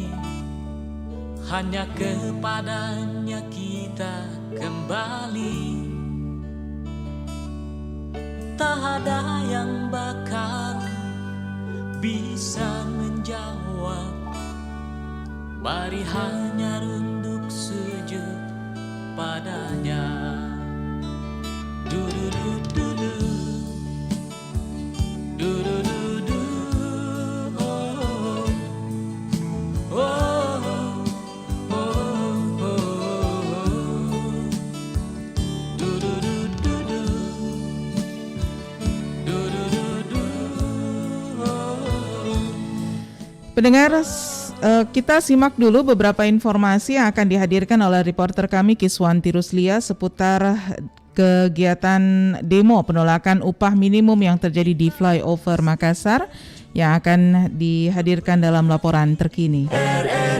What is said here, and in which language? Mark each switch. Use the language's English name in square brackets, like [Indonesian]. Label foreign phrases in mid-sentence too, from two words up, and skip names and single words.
[Indonesian] Hanya kepadanya kita kembali. Tak ada yang bakal bisa menjawab. Mari hanya runduk sujud padanya. Du-du-du-du-du, du-du-du-du, oh, oh, oh, oh, oh, du-du-du-du-du, du-du-du-du, oh. Pendengar, kita simak dulu beberapa informasi yang akan dihadirkan oleh reporter kami Kiswanti Ruslia seputar kegiatan demo penolakan upah minimum yang terjadi di Flyover Makassar yang akan dihadirkan dalam laporan terkini.